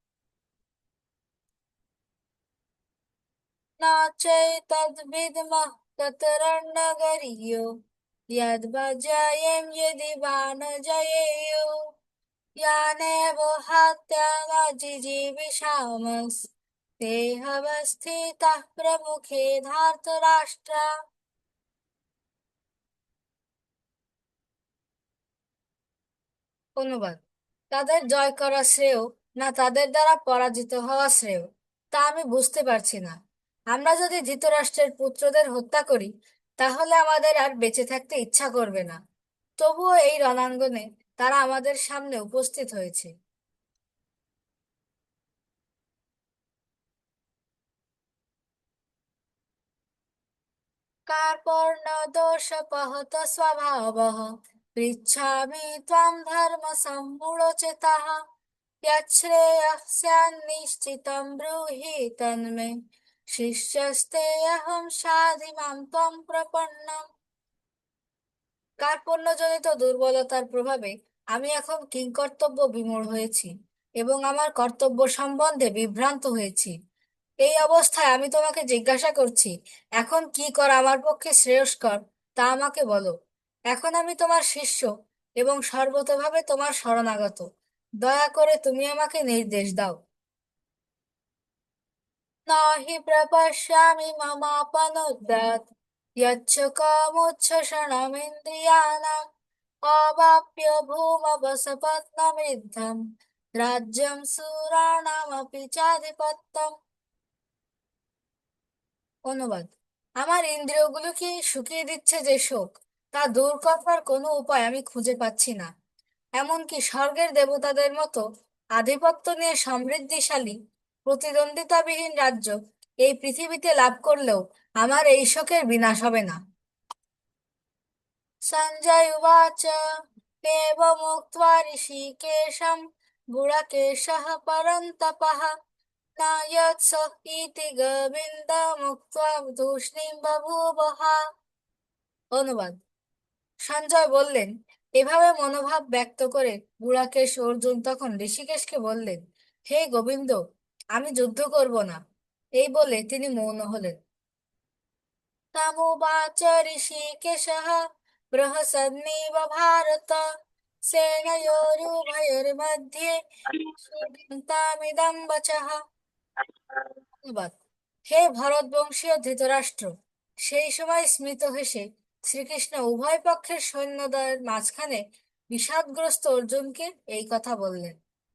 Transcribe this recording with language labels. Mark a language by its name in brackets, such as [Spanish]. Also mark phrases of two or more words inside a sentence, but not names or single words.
[Sanskrit] न चैतद्विद्मः कतरन्नगरीयो यद्भजयेम यदि वा न जयेयो यानेव हत्या न जिजीविषामस्तेऽवस्थिताः प्रमुखे धार्तराष्ट्रा। [Bangla] অনুবাদ। তাদের জয় করা শ্রেয় না তাদের দ্বারা পরাজিত হওয়া শ্রেয়, তা আমি বুঝতে পারছি না। আমরা যদি ধৃতরাষ্ট্রের পুত্রদের হত্যা করি তাহলে আমাদের আর বেঁচে থাকতে ইচ্ছা করবে না। তবুও এই রণাঙ্গনে তারা আমাদের সামনে উপস্থিত হয়েছে। [Sanskrit] कार्पण्यदोषोपहत स्वभावः पृच्छामि त्वां धर्मसम्मूढचेताः यच्छ्रेयस्यान्निश्चितं ब्रूहि तन्मे শিষ্যস্তেऽহং সাধিমাং ত্বং প্রপন্নম। [Bangla] কার্পণ্যজনিত দুর্বলতার প্রভাবে আমি এখন কিংকর্তব্য বিমূঢ় হয়েছি এবং আমার কর্তব্য সম্বন্ধে বিভ্রান্ত হয়েছি। এই অবস্থায় আমি তোমাকে জিজ্ঞাসা করছি, এখন কি করা আমার পক্ষে শ্রেয়স্কর তা আমাকে বলো। এখন আমি তোমার শিষ্য এবং সর্বতোভাবে তোমার শরণাগত। দয়া করে তুমি আমাকে নির্দেশ দাও। [Sanskrit] न हि प्रपश्यामि ममापनुद्यात् यच्छ कामोच्छषणमिन्द्रियाणाम् अवाप्य भूमवसपत्नमृद्धम् राज्यं सुराणामपि चाधिपত্যम्। [Bangla] অনুবাদ। আমার ইন্দ্রিয়গুলো কি শুকিয়ে দিচ্ছে যে শোক, তা দূর করবার কোনো উপায় আমি খুঁজে পাচ্ছি না। এমনকি স্বর্গের দেবতাদের মতো আধিপত্য নিয়ে সমৃদ্ধিশালী প্রতিদ্বন্দ্বিতাবিহীন রাজ্য এই পৃথিবীতে লাভ করলেও আমার এই শোকের বিনাশ হবে না। [Sanskrit] সঞ্জয় উবাচ एवमुक्त्वा ऋषिकेशं गुडकेशः परन्तपः नायत्स इति गोविन्दमुक्त्वा तूष्णीं बभूवः। [Bangla] অনুবাদ: সঞ্জয় বললেন, এভাবে মনোভাব ব্যক্ত করে বুড়াকেশ অর্জুন তখন ঋষিকেশকে বললেন, হে গোবিন্দ, আমি যুদ্ধ করব না। এই বলে তিনি মৌন হলেন। [Sanskrit] तमुवाच ऋषिकेशः बृहसन्निव भारत सेनयोरुभयोर्मध्ये सीदन्तामिदं वचः। [Bangla] অনুবাদ: হে ভরতবংশীয় ধৃতরাষ্ট্র, সেই সময় স্মিত হেসে শ্রীকৃষ্ণ উভয় পক্ষের সৈন্যদের মাঝখানে বিষাদগ্রস্ত অর্জুনকে এই কথা বললেন।